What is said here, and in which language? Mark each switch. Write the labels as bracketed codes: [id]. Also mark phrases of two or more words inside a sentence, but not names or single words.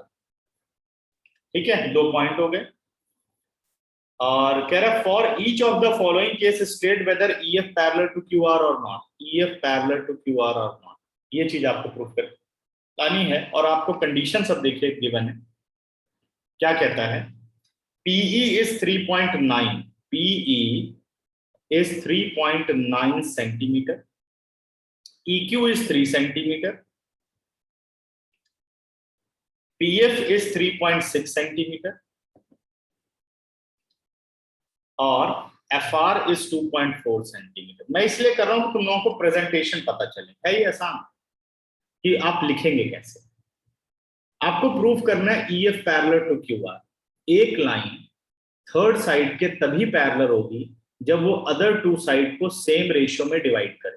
[hi] ठीक है, 2 पॉइंट हो गए। और कह रहा है [en] for each of the following case state whether EF parallel to QR or not, EF parallel to QR or not. [hi] ये चीज आपको प्रूफ करनी है और आपको कंडीशन सब देखिए गिवन है। क्या कहता है, [en] PE is 3.9, PE is 3.9 centimeter, EQ is 3 centimeter, PF is 3.6 centimeter और FR is 2.4 सेंटीमीटर। [hi] मैं इसलिए कर रहा हूं कि तुम लोगों को प्रेजेंटेशन पता चले, है ये आसान कि आप लिखेंगे कैसे। आपको प्रूफ करना है [en] EF parallel to QR. [hi] एक लाइन [en] third side [hi] के तभी पैरेलल होगी जब वो [en] other 2 side [hi] को [en] same ratio [hi] में डिवाइड करे।